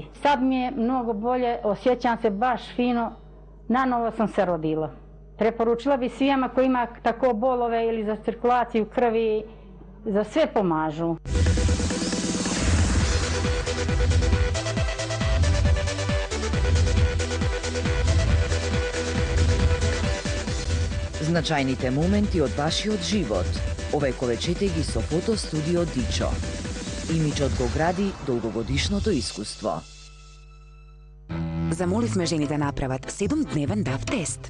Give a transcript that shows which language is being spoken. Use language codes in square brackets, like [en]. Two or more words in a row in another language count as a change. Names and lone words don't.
[bs] Sad mi je mnogo bolje, osjećam se baš fino, nanovo sam se rodila. Preporučila bi svijama koji ima tako bolove ili za cirkulaciju krvi, za sve pomažu. [mk] Značajните моменти од вашиот живот. Овековечете ги со фотостудио Дичо. Имиджот го гради долгогодишното искуство. Замоли сме жени да направат 7-дневен ДАВ тест.